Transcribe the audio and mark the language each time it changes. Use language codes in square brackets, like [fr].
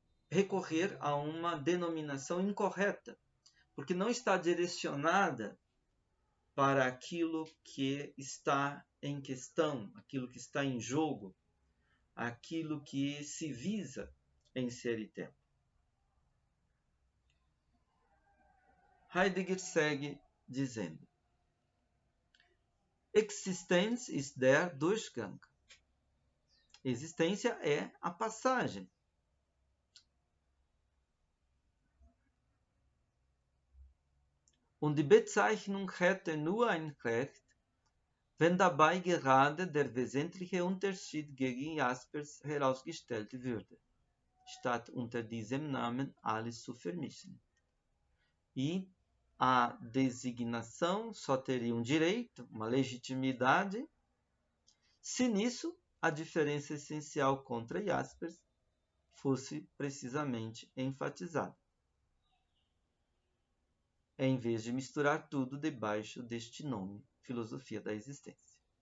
[pt] recorrer a uma denominação incorreta, porque não está direcionada para aquilo que está em questão, aquilo que está em jogo, aquilo que se visa em Ser e Tempo. Heidegger segue dizendo: [de] Existenz ist der Durchgang. [pt] Existência é a passagem. [de] Und die Bezeichnung hätte nur ein Recht, wenn dabei gerade der wesentliche Unterschied gegen Jaspers herausgestellt würde, statt unter diesem Namen alles zu vermischen. [pt] E a designação só teria um direito, uma legitimidade, se nisso a diferença essencial contra Jaspers fosse precisamente enfatizada, em vez de misturar tudo debaixo deste nome, filosofia da existência.